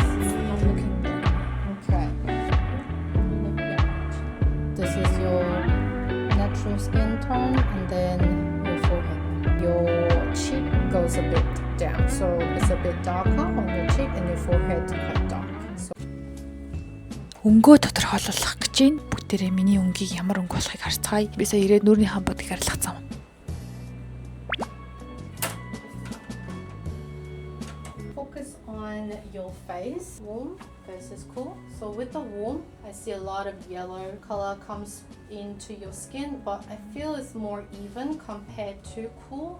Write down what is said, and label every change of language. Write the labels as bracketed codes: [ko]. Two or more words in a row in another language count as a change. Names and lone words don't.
[en] Not looking good. Okay. This is your natural skin tone and then your forehead. Your cheek goes a bit down, so it's a bit darker on your cheek and your forehead quite dark. So [mn] Өнгөө тодорхойлох гэж байна. Бүгдээрээ миний өнгийг ямар өнгө болохыг харцгаая. Би сая ирээд нүрийн хамбуудыг арилгацсан. [en] focus on your face. Warm face is cool. So with the warm, I see a lot of yellow color comes into your skin, but I feel it's more even compared to cool.